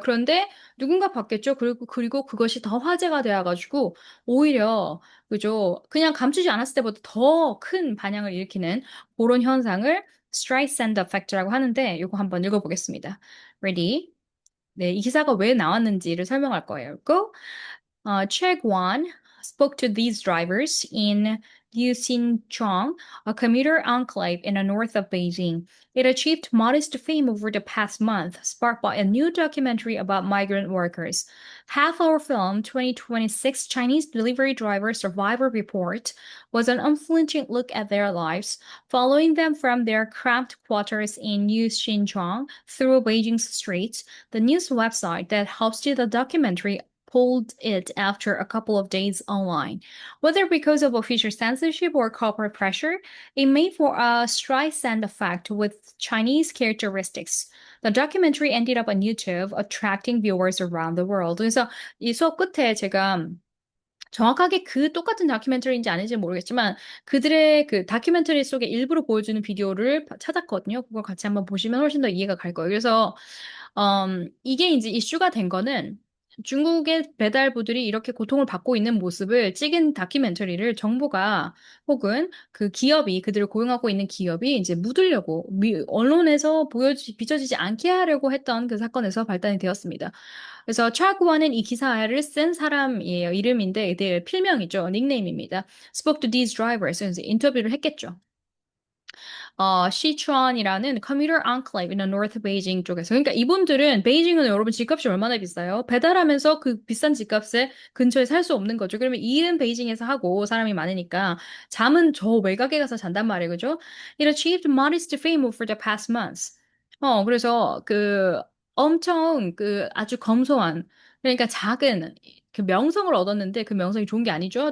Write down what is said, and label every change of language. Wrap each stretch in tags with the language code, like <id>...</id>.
<ko>그런데 누군가 봤겠죠. 그리고 그것이 더 화제가 되어가지고 오히려 그죠. 그냥 감추지 않았을 때보다 더 큰 반향을 일으키는 그런 현상을 Streisand effect라고 하는데 이거 한번 읽어보겠습니다.</ko> <en>Ready?</en> <ko>네, 이 기사가 왜 나왔는지를 설명할 거예요.</ko> <en>Go. Che Guan spoke to these drivers in Liuxinchong, a commuter enclave in the north of Beijing. It achieved modest fame over the past month, sparked by a new documentary about migrant workers. Half-hour film 2026 Chinese delivery driver survivor report was an unflinching look at their lives, following them from their cramped quarters in Liuxinchong through Beijing's streets. The news website that hosted the documentary pulled it after a couple of days online. Whether because of official censorship or corporate pressure, it made for a Streisand effect with Chinese characteristics. The documentary ended up on YouTube, attracting viewers around the world.</en> <ko>그래서 이 수업 끝에 제가 정확하게 그 똑같은 다큐멘터리인지 아닌지 모르겠지만 그들의 그 다큐멘터리 속에 일부러 보여주는 비디오를 찾았거든요. 그걸 같이 한번 보시면 훨씬 더 이해가 갈 거예요. 그래서 이게 이제 이슈가 된 거는 중국의 배달부들이 이렇게 고통을 받고 있는 모습을 찍은 다큐멘터리를 정부가 혹은 그 기업이 그들을 고용하고 있는 기업이 이제 묻으려고 언론에서 비춰지지 않게 하려고 했던 그 사건에서 발단이 되었습니다. 그래서 차구원은 이 기사를 쓴 사람이에요. 이름인데 이들 필명이죠. 닉네임입니다.</ko> <en>Spoke to these drivers.</en> <ko>그래서 인터뷰를 했겠죠. 시추안이라는 커뮤터 앙클레이브</ko> <en>in the North Beijing</en> <ko>쪽에서. 그러니까 이분들은 베이징은 여러분 집값이 얼마나 비싸요? 배달하면서 그 비싼 집값에 근처에 살 수 없는 거죠. 그러면 일은 베이징에서 하고 사람이 많으니까 잠은 저 외곽에 가서 잔단 말이에요. 그죠?</ko> <en>It achieved modest fame over the past months.</en> <ko>그래서 그 엄청 그 아주 검소한 그러니까 작은 그 명성을 얻었는데 그 명성이 좋은 게 아니죠.</ko>